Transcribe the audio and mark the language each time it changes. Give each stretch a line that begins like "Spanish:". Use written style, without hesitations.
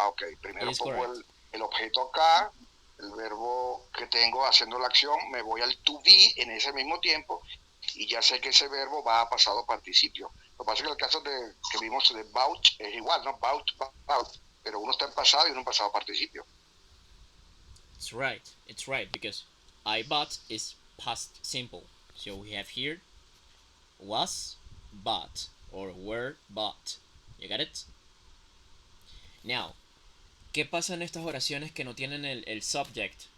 Spanish: Ok, primero pongo el objeto acá, el verbo que tengo haciendo la acción, me voy al to be en ese mismo tiempo y ya sé que ese verbo va a pasado participio. Lo que pasa es que el caso que vimos de bout es igual, ¿no? Bout, pero uno está en pasado y uno en pasado participio.
English: It's right, because I bought is past simple. So we have here was bought or were bought. You got it?
Spanish: Now, ¿qué pasa en estas oraciones que no tienen el subject?